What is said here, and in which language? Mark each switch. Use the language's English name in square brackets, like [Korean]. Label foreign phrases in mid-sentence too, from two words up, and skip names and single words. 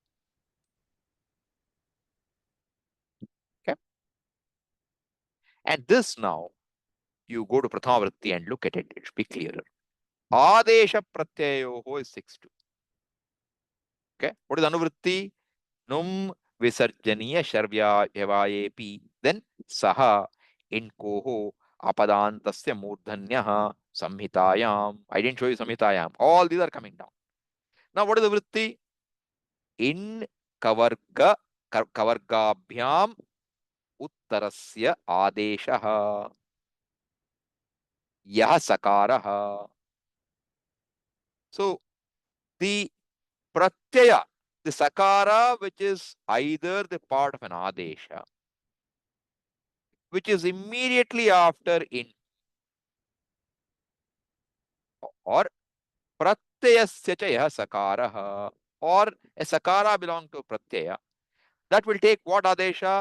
[English] Okay. And this now, you go to [Sanskrit] प्रथमा वृत्ति [English] and look at it, it should be clearer. [Sanskrit] आदेश प्रत्यययोः [English] is 6-2. Okay. What is [Sanskrit] अनुवृत्ति नुम् विसर्जनीय शर्व्य वायेऽपि. Then सह इण्कोः अपदान्तस्य मूर्धन्यः संहितायाम्. [English] I didn't show you Samhitayam. All these are coming down. Now, what is the Vritti? [Sanskrit] इण् कवर्ग कवर्गाभ्याम् उत्तरस्य आदेशः यः सकारः. [English] So, the Pratyaya, the Sakara, which is either the part of an Adesha, which is immediately after in, or [Sanskrit] प्रत्ययस्य च यः सकारः, [English] or a Sakara belong to Pratyaya, that will take what Adesha?